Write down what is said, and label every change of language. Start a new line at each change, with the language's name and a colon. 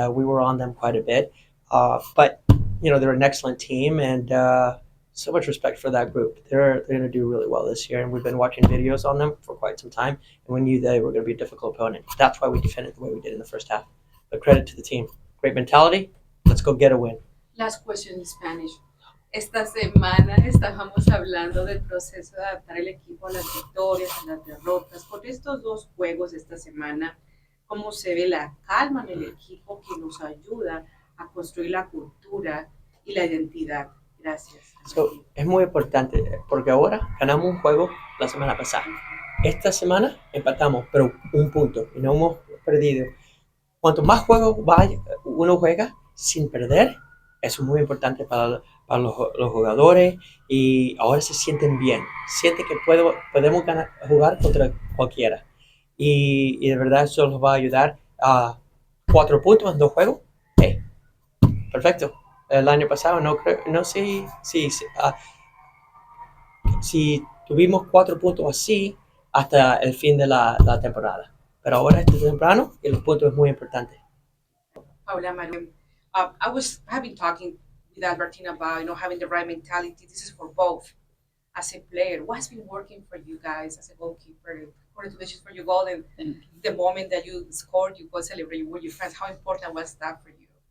English: We were on them quite a bit, but they're an excellent team, and so much respect for that group. They're going to do really well this year, and we've been watching videos on them for quite some time, and we knew they were going to be a difficult opponent. That's why we defended the way we did in the first half. But credit to the team, great mentality. Let's go get a win. Last question in Spanish.
Spanish: Esta semana estábamos hablando del proceso de adaptar el equipo a las victorias, a las derrotas. Con estos dos juegos esta semana, ¿cómo se ve la calma en el equipo que nos ayuda a construir la cultura y la identidad? Gracias. So, es muy importante porque ahora ganamos un juego la semana pasada. Esta semana empatamos, pero un punto y no hemos perdido. Cuanto más juegos uno juega sin perder, eso es muy importante para los jugadores y ahora se sienten bien. Sienten que podemos jugar contra cualquiera. Y de verdad eso los va a ayudar a 4 puntos en 2 juegos. Hey, perfecto. El año pasado no sé si tuvimos 4 puntos así hasta el fin de la temporada. Pero ahora es temprano y los puntos es muy importante.
English: Paula Maru, I have been talking with Albertina about having the right mentality. This is for both. As a player, what's been working for you guys as a goalkeeper? Congratulations for your goal and the moment that you scored, you go celebrate with your friends. How important was that for you?